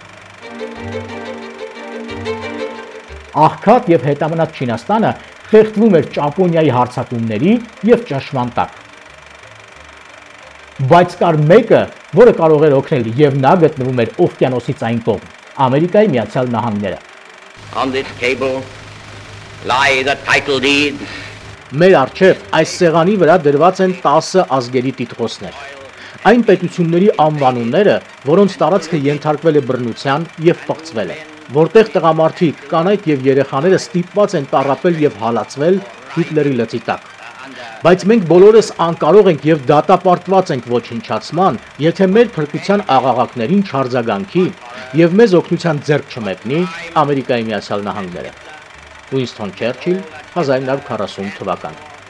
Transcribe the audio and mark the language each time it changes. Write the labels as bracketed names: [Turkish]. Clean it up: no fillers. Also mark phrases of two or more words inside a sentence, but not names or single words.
[Armenian] Աղքատ եւ հետամնաց Չինաստանը խեղդվում էր Ճապոնիայի հարձակումների եւ ճնշման տակ։ Բայց կար մեկը, որը կարող էր օգնել եւ նա գտնվում էր օվկիանոսից այն կողմ, Ամերիկայի Միացյալ Նահանգները։ [English] On this table lie the title deed. [Armenian] Մեր առջև այս սեղանի վրա դրված են 10 ազգերի տիտղոսներ։ Այն պետությունների անվանումները, որոնց տարածքը ենթարկվել է բռնության եւ պղծվել է, որտեղ տղամարդիկ, կանայք եւ երեխաները ստիպված են տառապել եւ հալածվել Հիտլերի լծի տակ։ Բայց մենք բոլորս անկարող ենք եւ դատապարտված ենք ոչնչացման, եթե մեր փրկության աղաղակներին չարձագանքի եւ մեզ օգնության ձեռք չմեկնի Ամերիկայի Միացյալ Նահանգները։ Ուինսթոն Չերչիլ, 1940 թվական։